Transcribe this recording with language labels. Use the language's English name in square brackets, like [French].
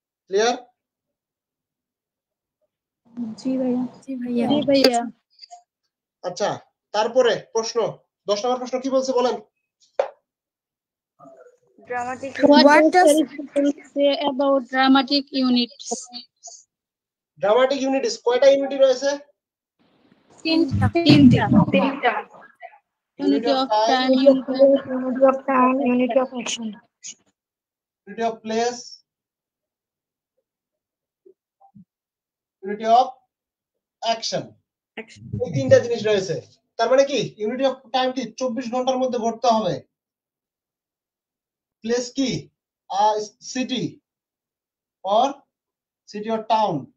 [Bangla] Clear? জি ভাইয়া। জি ভাইয়া। জি ভাইয়া। আচ্ছা, তারপরে প্রশ্ন 10 নম্বর প্রশ্ন কি বলছে বলেন? [English] What does Aristotle say about dramatic units? [Bangla] Dramatic unities কয়টা ইউনিটি রয়েছে? তিনটা। Unity of time, [English] Unity of time, unity of action. [Bangla] Unity of place, unity of action. এই তিনটা জিনিস রয়েছে। তার মানে কি ইউনিটি অফ টাইম কি 24 ঘন্টার মধ্যে ঘটতে হবে? প্লেস কি city or city or town?